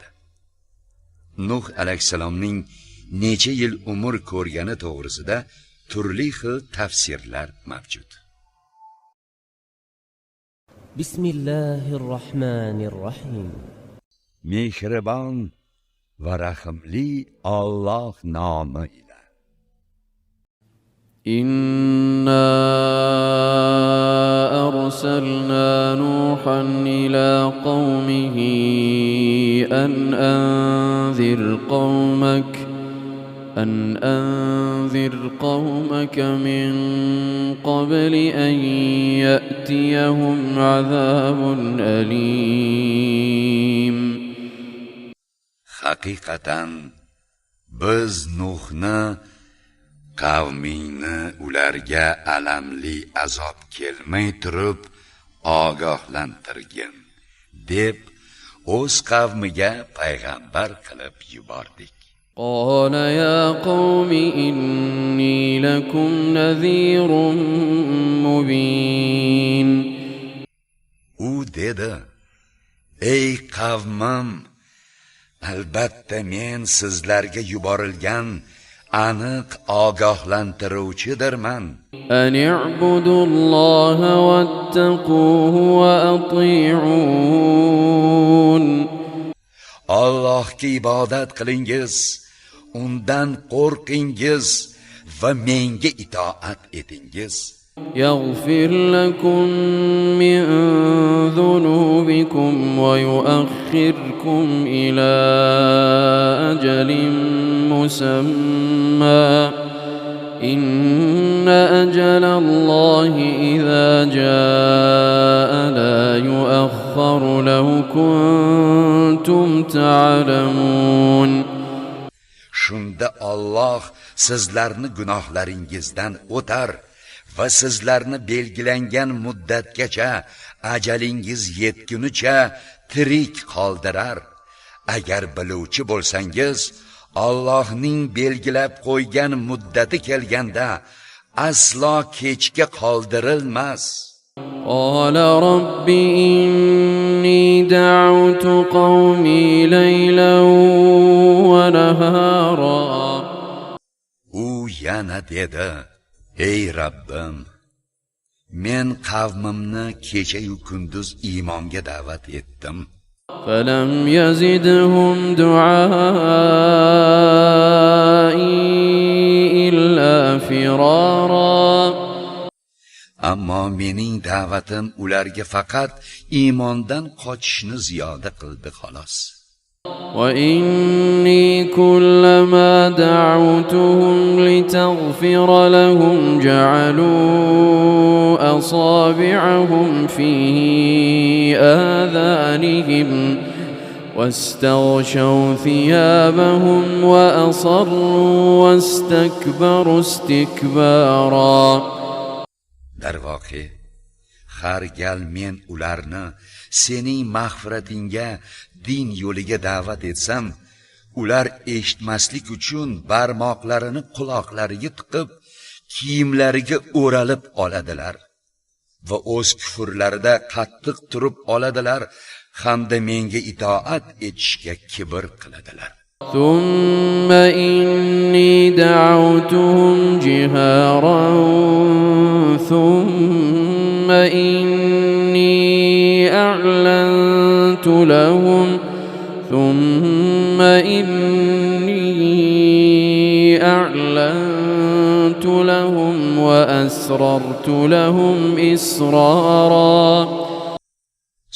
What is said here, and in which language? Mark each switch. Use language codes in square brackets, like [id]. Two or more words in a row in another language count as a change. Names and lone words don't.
[uz] Nuh alayhissalomning necha yil umr ko'rgani to'g'risida turli xil tafsirlar mavjud. [ar] بسم الله الرحمن الرحيم. [uz] Mehribon va rahimli Alloh nomi ila. [ar] إنا أرسلنا نوحا إلى قومه أن أنذر قومك من قبل أن يأتيهم عذاب أليم. [uz] Haqiqatan biz Nuhni qavmingni ularga alamli azob kelmay turib ogohlantirgin deb o'z qavmiga payg'ambar qilib yubordik. [ar] قال يا قوم إني لكم نذير مبين. [uz] U dedi: Ey qavmim, albatta men sizlarga yuborilgan aniq ogohlantiruvchidirman. [ar] أن اعبدوا الله واتقوه وأطيعون. [uz] Allohga ibodat qilingiz, undan qo'rqingiz va menga itoat etingiz. [ar] يغفر لكم من ذنوبكم ويؤخركم إلى أجل مسمى إن أجل الله إذا جاء لا يؤخر لو كنتم تعلمون. [uz] Shunda Alloh sizlarni gunohlaringizdan o'tar va sizlarni belgilangan muddatgacha ajalingiz yetgunicha tirik qoldirar. Agar biluvchi bo'lsangiz, Allohning belgilab qo'ygan muddati kelganda aslo kechga qoldirilmas. [ar] قال رب إني دعوت قومي ليلا ونهارا. [uz] U yana dedi: Ey Rabbim, men qavmimni kecha-yu kunduz iymonga da'vat etdim. [ar] فلم يزدهم دعائي إلا فرارا. [uz] Ammo mening da'vatim ularga faqat iymondan qochishni ziyoda qildi xolos. [ar] وإني كلما دعوتهم لتغفر لهم جعلوا أصابعهم في آذانهم واستغشوا ثيابهم وأصروا واستكبروا استكبارا. [uz] Darvoqe, har gal men ularni sening mag'firatingga, din yo'liga da'vat etsam, ular eshitmaslik uchun barmoqlarini quloqlariga tiqib, kiyimlariga o'ralib oladilar va o'z kufrlarida qattiq turib oladilar hamda menga itoat etishga kibr qiladilar. [ar] ثم إني دعوتهم جهارا ثم إني أعلنت لهم وأسررت لهم إسرارا.